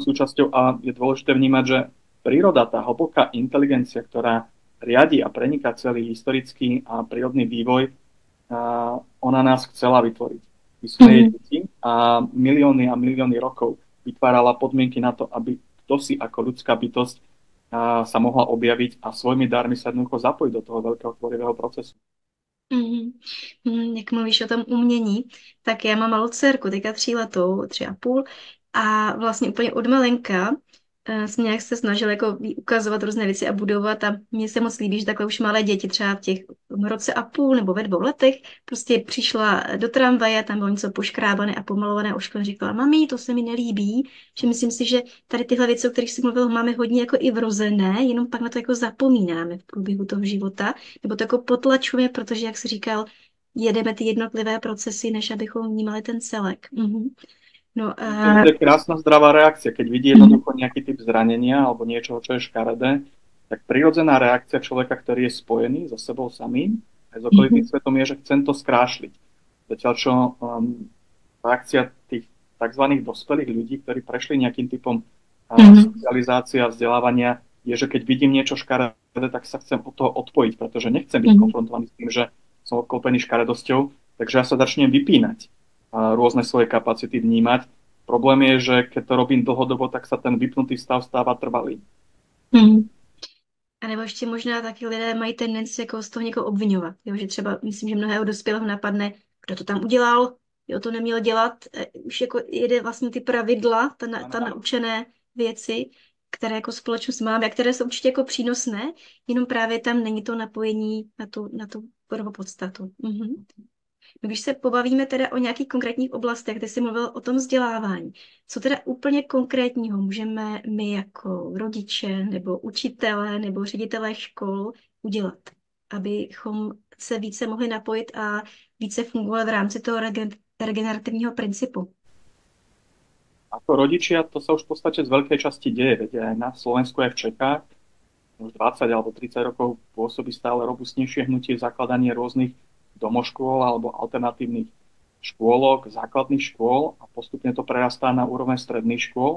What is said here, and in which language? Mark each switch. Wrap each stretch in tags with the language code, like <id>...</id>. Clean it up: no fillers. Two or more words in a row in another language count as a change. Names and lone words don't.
<sk>jeho súčasťou a je dôležité vnímať, že príroda, tá hlboká inteligencia, ktorá riadi a preniká celý historický a prírodný vývoj, ona nás chcela vytvoriť. My sme jej Mhm. deti a milióny rokov vytvárala podmienky na to, aby kto si ako ľudská bytosť sa mohla objaviť a svojimi darmi sa jednoducho zapojiť do toho veľkého tvorivého procesu. Mhm.</sk> <cs>Jak mluvíš o tom umění, tak já mám malou dcerku, teďka 3 letou, 3,5, a vlastně úplně od malinka jsem nějak se snažila jako jí ukazovat různé věci a budovat, a mně se moc líbí, že takhle už malé děti třeba v těch roce a půl nebo ve 2 letech prostě přišla do tramvaje, tam bylo něco poškrábané a pomalované ošklem, říkala, mami, to se mi nelíbí, že myslím si, že tady tyhle věci, o kterých jsi mluvil, máme hodně jako i vrozené, jenom pak na to jako zapomínáme v průběhu toho života, nebo to jako potlačujeme, protože, jak jsi říkal, jedeme ty jednotlivé procesy, než abychom vnímali ten celek. Mhm. No a...</cs> <sk>To je krásna zdravá reakcia. Keď vidí Mhm. jednoducho nejaký typ zranenia alebo niečoho, čo je škaredé, tak prirodzená reakcia človeka, ktorý je spojený so sebou samým, aj s okolitým Mhm. svetom, je, že chcem to skrášliť. Zatiaľ čo reakcia tých tzv. Dospelých ľudí, ktorí prešli nejakým typom Mhm. socializácie a vzdelávania, je, že keď vidím niečo škaredé, tak sa chcem od toho odpojiť, pretože nechcem byť Mhm. konfrontovaný s tým, že som obklopený škaredosťou, takže ja sa začnem vypínať a rôzne svoje kapacity vnímať. Problém je, že keď to robím dlhodobo, tak sa ten vypnutý stav stáva trvalý. Mhm.</sk> <cs>A nebo ještě možná taky lidé mají tendenci jako z toho někoho obvinovat. Jo? Že třeba, myslím, že mnohého dospělého napadne, kdo to tam udělal, jo, to neměl dělat. Už jako jede vlastně ty pravidla, ta naučené věci, které jako společnost máme a které jsou určitě jako přínosné, jenom právě tam není to napojení na tu prvopodstatu. Mhm. No, když se pobavíme teda o nějakých konkrétních oblastech, kde jsi mluvil o tom vzdělávání, co teda úplně konkrétního můžeme my jako rodiče nebo učitelé nebo ředitelé škol udělat, abychom se více mohli napojit a více fungovali v rámci toho regenerativního principu?</cs> <sk>Ako rodičia, to sa už v podstate z veľkej časti deje. Veď aj na Slovensku, aj v Čechách, už 20 alebo 30 rokov pôsobí stále robustnejšie hnutie zakladanie rôznych domoškôl alebo alternatívnych škôlok, základných škôl a postupne to prerastá na úroveň stredných škôl.</sk>